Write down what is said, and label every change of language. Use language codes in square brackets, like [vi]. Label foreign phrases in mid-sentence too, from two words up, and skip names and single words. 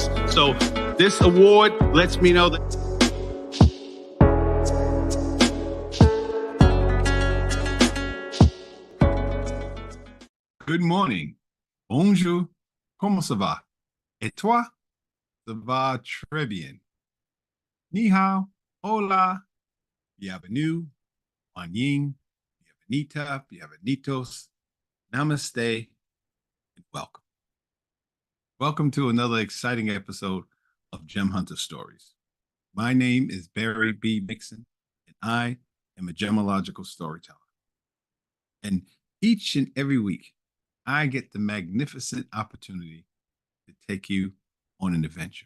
[en] So this award lets me know that. Good morning. [fr] Bonjour. Comment ça va? Et toi? Ça va très bien. [zh] Ni hao. [es] Hola. Bienvenue. Anying. Bienvenita. Bienvenidos. [hi] Namaste. [en] And welcome. Welcome to another exciting episode of Gem Hunter Stories. My name is Barry B. Mixon, and I am a Gemmological Storyteller. And each and every week, I get the magnificent opportunity to take you on an adventure.